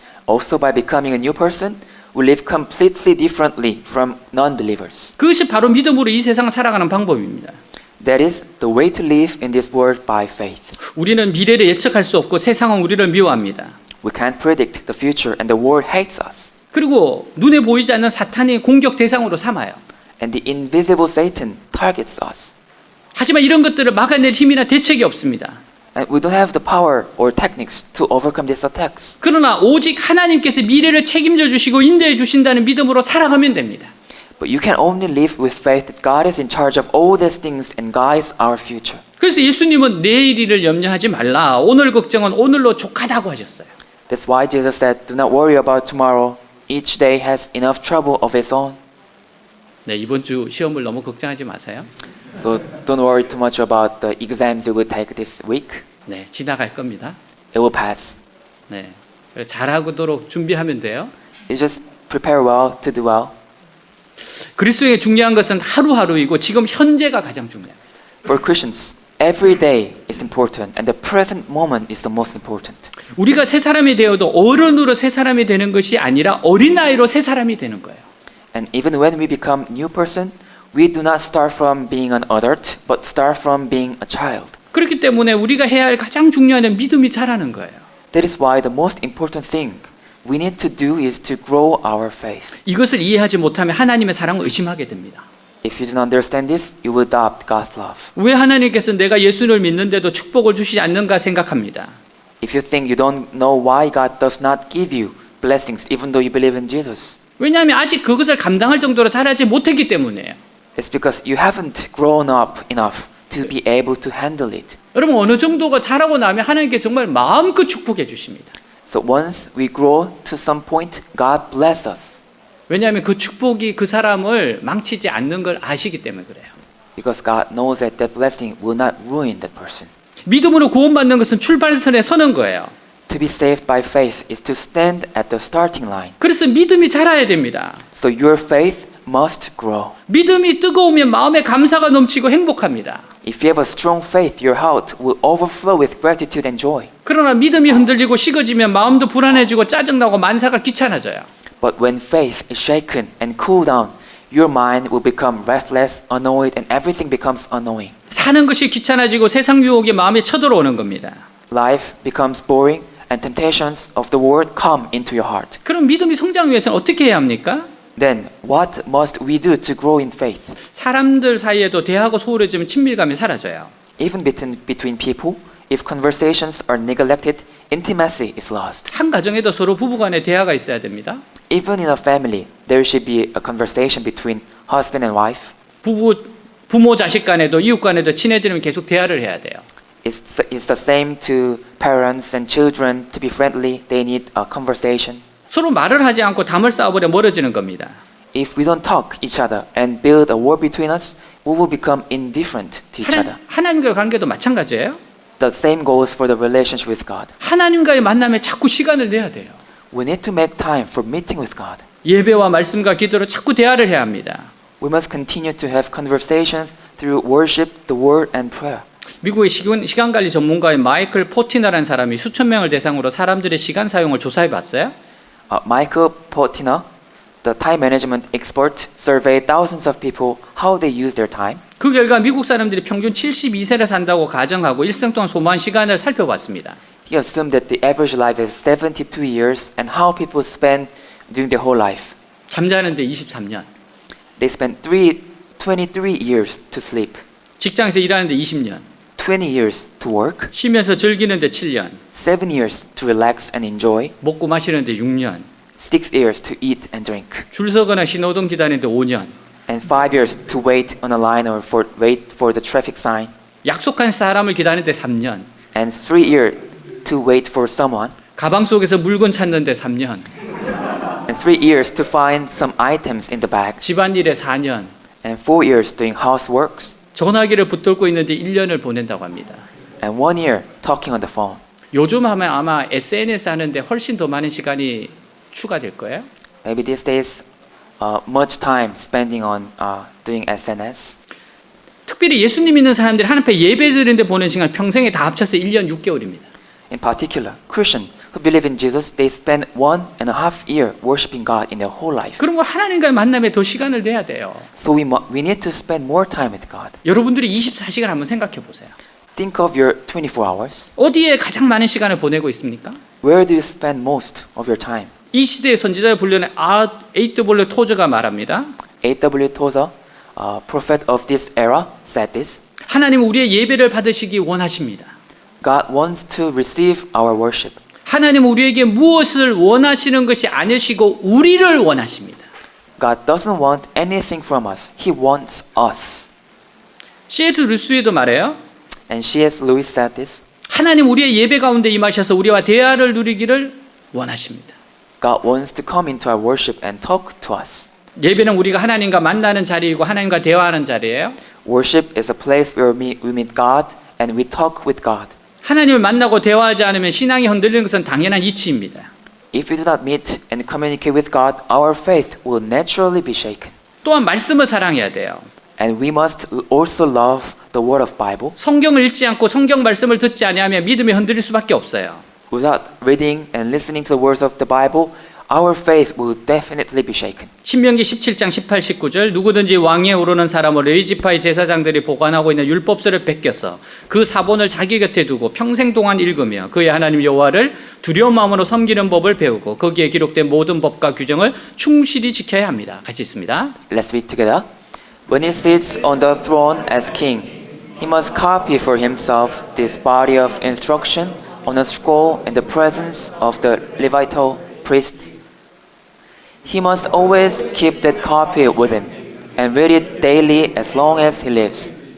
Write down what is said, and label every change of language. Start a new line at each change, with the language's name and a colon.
English: Also by becoming a new person, we live completely differently from non-believers.
Korean: 그것이 바로 믿음으로 이 세상을 살아가는 방법입니다.
English: That is the way to live in this world by faith.
Korean: 우리는 미래를 예측할 수 없고 세상은 우리를 미워합니다.
English: We can't predict the future and the world hates us.
Korean: 그리고 눈에 보이지 않는 사탄이 공격 대상으로 삼아요.
English: And the invisible Satan targets us.
Korean: 하지만 이런 것들을 막아낼 힘이나 대책이 없습니다.
English: And we don't have the power or techniques to overcome these attacks.
Korean: 그러나 오직 하나님께서 미래를 책임져 주시고 인도해 주신다는 믿음으로 살아가면 됩니다.
English: But you can only live with faith that God is in charge of all these things and guides our future.
Korean: 그래서 예수님은 내일 일을 염려하지 말라. 오늘 걱정은 오늘로 족하다고 하셨어요.
English: That's why Jesus said, do not worry about tomorrow. Each day has enough trouble of its own.
Korean: 네, 이번 주 시험을 너무 걱정하지 마세요.
English: So don't worry too much about the exams you will take this week.
Korean: 네, 지나갈 겁니다.
English: It will pass.
Korean: 네, 잘하도록 준비하면 돼요.
English: You just prepare well to do well.
Korean: 그리스도에게 중요한 것은 하루하루이고 지금 현재가 가장 중요합니다.
English: For Christians, every day is important and the present moment is the most important.
Korean: 우리가 새 사람이 되어도 어른으로 새 사람이 되는 것이 아니라 어린아이로 새 사람이 되는 거예요.
English: And even when we become new person, we do not start from being an adult, but start from being a child.
Korean: 그렇기 때문에 우리가 해야 할 가장 중요한 건 믿음이 자라는 거예요.
English: That is why the most important thing we need to do is to grow our faith.
Korean: 이것을 이해하지 못하면 하나님의 사랑을 의심하게 됩니다.
English: If you don't understand this, you will doubt God's love.
Korean: 왜 하나님께서 내가 예수를 믿는데도 축복을 주시지 않는가 생각합니다.
English: If you think you don't know why God does not give you blessings even though you believe in Jesus,
Korean: 왜냐하면 아직 그것을 감당할 정도로 자라지 못했기 때문이에요.
English: it's because you haven't grown up enough to be able to handle it.
Korean: 여러분 어느 정도가 자라고 나면 하나님께서 정말 마음껏 축복해 주십니다.
English: So once we grow to some point, God bless us
Korean: 왜냐하면 그 축복이 그 사람을 망치지 않는 걸 아시기 때문에 그래요.
English: because God knows that that blessing will not ruin that person.
Korean: 믿음으로 구원받는 것은 출발선에 서는 거예요.
English: To be saved by faith is to stand at the starting line.
Korean: 그래서 믿음이 자라야 됩니다.
English: So your faith must grow.
Korean: 믿음이 뜨거우면 마음에 감사가 넘치고 행복합니다.
English: If you have a strong faith, your heart will overflow with gratitude and joy.
Korean: 그러나 믿음이 흔들리고 식어지면 마음도 불안해지고 짜증나고 만사가 귀찮아져요.
English: But when faith is shaken and cooled down, your mind will become restless, annoyed, and everything becomes annoying.
Korean: 사는 것이 귀찮아지고 세상 유혹이 마음에 쳐들어오는 겁니다.
English: Life becomes boring, and temptations of the world come into your heart.
Korean: 그럼 믿음이 성장 위해서는 어떻게 해야 합니까?
English: Then, what must we do to grow in faith?
Korean: 사람들 사이에도 대하고 소홀해지면 친밀감이 사라져요.
English: Even between people, if conversations are neglected, intimacy is lost.
Korean: 한 가정에도 서로 부부간에 대화가 있어야 됩니다.
English: Even in a family, there should be a conversation between husband and wife.
Korean: 부모 자식 간에도 이웃 간에도 친해지려면 계속 대화를 해야 돼요.
English: It's the same to parents and children. To be friendly, they need a conversation.
Korean: 서로 말을 하지 않고 담을 쌓아버려 멀어지는 겁니다.
English: If we don't talk each other and build a wall between us, we will become indifferent to each other.
Korean: 하나님과의 관계도 마찬가지예요.
English: The same goes for the relationship with God.
Korean: 하나님과의 만남에 자꾸 시간을 내야 돼요.
English: We need to make time for meeting with God.
Korean: 예배와 말씀과 기도로 자꾸 대화를 해야 합니다.
English: We must continue to have conversations through worship, the word, and prayer.
Korean: 미국의 시간관리 전문가인 마이클 포티너라는 사람이 수천 명을 대상으로 사람들의 시간 사용을 조사해 봤어요.
English: Michael Portina, the time management expert, surveyed thousands of people how they use their time.
Korean: 그 결과 미국 사람들이 평균 72세를 산다고 가정하고 일생 동안 소모한 시간을 살펴봤습니다.
English: He assumed that the average life is 72 years and how people spend during their whole life.
Korean: 잠자는데 23년,
English: They spend 23 years to sleep,
Korean: 직장에서 일하는데 20년,
English: 20 years to work,
Korean: 쉬면서 즐기는데 7년,
English: 7 years to relax and enjoy,
Korean: 먹고 마시는데 6년,
English: 6 years to eat and drink,
Korean: 줄 서거나 신호등 기다리는데 5년,
English: and 5 years to wait on a line or wait for the traffic sign,
Korean: 약속한 사람을 기다리는데 3년,
English: and 3 years to wait for someone,
Korean: 가방 속에서 물건 찾는데 3년,
English: and 3 years to find some items in the bag,
Korean: 집안일에 4년,
English: and 4 years doing houseworks,
Korean: 전화기를 붙들고 있는데 1년을 보낸다고 합니다.
English: and 1 year talking on the phone.
Korean: 요즘 하면 아마 SNS 하는데 훨씬 더 많은 시간이 추가될 거예요.
English: Maybe these days, much time spending on doing SNS.
Korean: 특별히 예수님 믿는 사람들이 하나님 앞에 예배드리는데 보낸 시간 평생에 다 합쳐서 1년 6개월입니다.
English: In particular, Christians who believe in Jesus, they spend 1.5 years worshiping God in their whole life.
Korean: 그런 걸 하나님과의 만남에 더 시간을 내야 돼요.
English: So we need to spend more time with God.
Korean: 여러분들이 24시간 한번 생각해 보세요.
English: Think of your 24 hours.
Korean: 어디에 가장 많은 시간을 보내고 있습니까?
English: Where do you spend most of your time?
Korean: 이 시대의 선지자의 분류는 A.W. 토저가 말합니다.
English: A.W. Tozer, prophet of this era, said this.
Korean: 하나님은 우리의 예배를 받으시기 원하십니다.
English: God wants to receive our worship.
Korean: 하나님은 우리에게 무엇을 원하시는 것이 아니시고 우리를 원하십니다.
English: God doesn't want anything from us. He wants us.
Korean: C.S. 루스에도 말해요.
English: And C.S. Lewis said this.
Korean: 하나님 우리의 예배 가운데 임하셔서 우리와 대화를 누리기를 원하십니다.
English: God wants to come into our worship and talk to us.
Korean: 예배는 우리가 하나님과 만나는 자리이고 하나님과 대화하는 자리예요.
English: Worship is a place where we meet God and we talk with God.
Korean: 하나님을 만나고 대화하지 않으면 신앙이 흔들리는 것은 당연한 이치입니다.
English: If we do not meet and communicate with God, our faith will naturally be shaken.
Korean: 또한 말씀을 사랑해야 돼요.
English: And we must also love the word of Bible.
Korean: 성경을 읽지 않고 성경 말씀을 듣지 아니하면 믿음이 흔들릴 수밖에 없어요.
English: Without reading and listening to the words of the Bible, our faith will definitely be shaken.
Korean: 신명기 17장 18, 19절 누구든지 왕위에 오르는 사람을 레위지파의 제사장들이 보관하고 있는 율법서를 베껴서 그 사본을 자기 곁에 두고 평생 동안 읽으며 그의 하나님 여호와를 두려운 마음으로 섬기는 법을 배우고 거기에 기록된 모든 법과 규정을 충실히 지켜야 합니다. 같이 있습니다.
English: Let's read together. When he sits on the throne as king, he must copy for himself this body of instruction on a scroll in the presence of the Levitical priests. He must always keep that copy with him and read it daily as long as he lives.